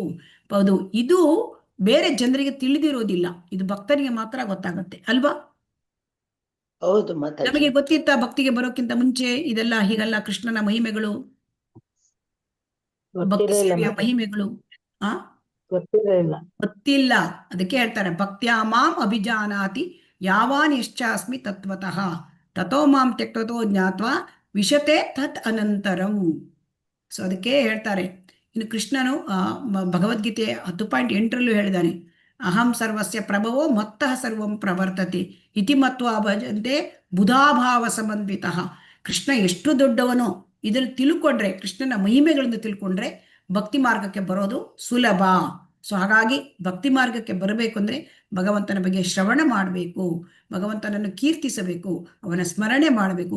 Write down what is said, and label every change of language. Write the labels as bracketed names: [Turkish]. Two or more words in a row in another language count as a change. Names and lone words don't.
[Kannada] ಹೌದು, ಇದು ಬೇರೆ ಜನರಿಗೆ ತಿಳಿದಿರೋದಿಲ್ಲ, ಇದು ಭಕ್ತರಿಗೆ ಮಾತ್ರ ಗೊತ್ತಾಗುತ್ತೆ ಅಲ್ವಾ? ಹೌದು ಮಾತಾಜಿ. ನಮಗೆ ಗೊತ್ತಿತ್ತ ಭಕ್ತಿಗೆ ಬರೋಕ್ಕಿಂತ ಮುಂಚೆ ಇದೆಲ್ಲ ಹೀಗಲ್ಲ ಕೃಷ್ಣನ ಮಹಿಮೆಗಳು, ಭಕ್ತಿ ಸೇವೆಯ ಮಹಿಮೆಗಳು ಗೊತ್ತಿಲ್ಲ. ಅದಕ್ಕೆ ಹೇಳ್ತಾರೆ [Sanskrit] ಭಕ್ತ್ಯಾ ಮಾಂ ಅಭಿಜಾನಾತಿ ಯಾವಾನ್ ಯಶ್ಚಾಸ್ಮಿ ತತ್ವತಃ ತಥೋ ಮಾಂ ತ್ಯಕ್ತತೋ ಜ್ಞಾತ್ವಾ ವಿಶತೆ ತತ್ ಅನಂತರಂ. [Kannada] ಸೊ ಅದಕ್ಕೆ ಹೇಳ್ತಾರೆ. ಇನ್ನು ಕೃಷ್ಣನು ಭಗವದ್ಗೀತೆ 10.8 ಹೇಳಿದಾನೆ, [Sanskrit] ಅಹಂ ಸರ್ವಸ್ಯ ಪ್ರಭವೋ ಮತ್ತಃ ಸರ್ವಂ ಪ್ರವರ್ತತೆ ಇತಿ ಮತ್ವಾ ಭಜಂತೆ ಬುಧಾಭಾವ ಸಮನ್ವಿತಃ. [Kannada] ಕೃಷ್ಣ ಎಷ್ಟು ದೊಡ್ಡವನೋ ಇದನ್ನು ತಿಳ್ಕೊಂಡ್ರೆ, ಕೃಷ್ಣನ ಮಹಿಮೆಗಳನ್ನು ತಿಳ್ಕೊಂಡ್ರೆ ಭಕ್ತಿ ಮಾರ್ಗಕ್ಕೆ ಬರೋದು ಸುಲಭ. ಸೊ ಹಾಗಾಗಿ ಭಕ್ತಿ ಮಾರ್ಗಕ್ಕೆ ಬರಬೇಕು ಅಂದ್ರೆ ಭಗವಂತನ ಬಗ್ಗೆ ಶ್ರವಣ ಮಾಡಬೇಕು, ಭಗವಂತನನ್ನು ಕೀರ್ತಿಸಬೇಕು, ಅವನ ಸ್ಮರಣೆ ಮಾಡಬೇಕು.